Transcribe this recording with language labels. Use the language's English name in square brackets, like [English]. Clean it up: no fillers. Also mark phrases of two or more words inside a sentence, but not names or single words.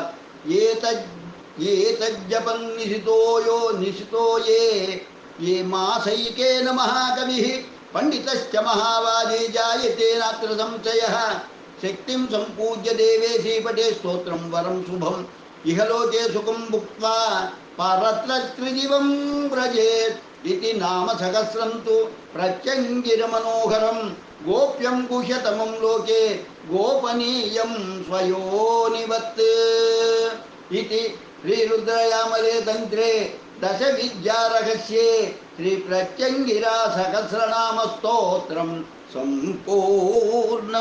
[Sanskrit] एतज्जपं निशितो ये मासैकेन महाकविः पंडितश्च महावादी जायते नात्र संशयः शक्तिं सम्पूज्य देवेशी पठे स्तोत्रं वरं शुभं ఇహలోకే సుఖం భుక్త్వా పరత్ర త్రిదివం వ్రజేత్ ఇది నామ సహస్రం తు ప్రత్యంగిరమనోహరం గోప్యం గుహ్యతమం లోకే గోపనీయం స్వయోనివత్ ఇది శ్రీరుద్రయామలే తంత్రే దశ విద్యారహస్యే శ్రీ ప్రత్యంగిరా సహస్రనామ స్తోత్రం సంపూర్ణం.